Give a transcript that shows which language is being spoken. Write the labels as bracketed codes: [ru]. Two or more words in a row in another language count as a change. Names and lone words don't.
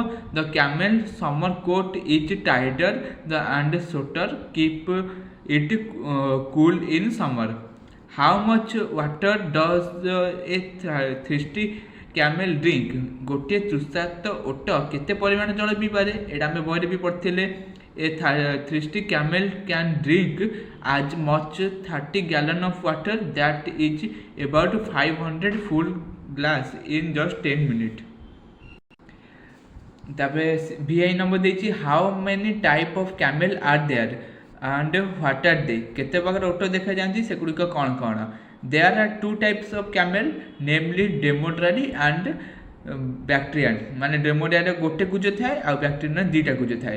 [en] the camel summer coat is tighter and shorter keep it cool in summer. how much water does a thirsty camel drink. [or] ଗୋଟିଏ ତୃଷାର୍ତ୍ତ ଓଟ କେତେ ପରିମାଣ ଜଳ ପିଇପାରେ? ଏଇଟା ଆମେ ବହିରେ ବି ପଢ଼ିଥିଲେ। [en] a thirsty camel can drink as much 30 gallon of water that is about 500 full glass in just 10 minutes। [or] ତାପରେ VI ନମ୍ବର ଦେଇଛି [en] how many type of camel are there and what are they. [or] କେତେ ପ୍ରକାର ଓଟ ଦେଖାଯାଆନ୍ତି, ସେଗୁଡ଼ିକ କ'ଣ କ'ଣ? [en] there are 2 types of camel namely dromedary and bactrian [or] ମାନେ ଡ୍ରେମୋଡାଇର ଗୋଟେ କୁଜ ଥାଏ ଆଉ ବ୍ୟାକ୍ଟେରିଆନ୍ର ଦୁଇଟା କୁଜ ଥାଏ।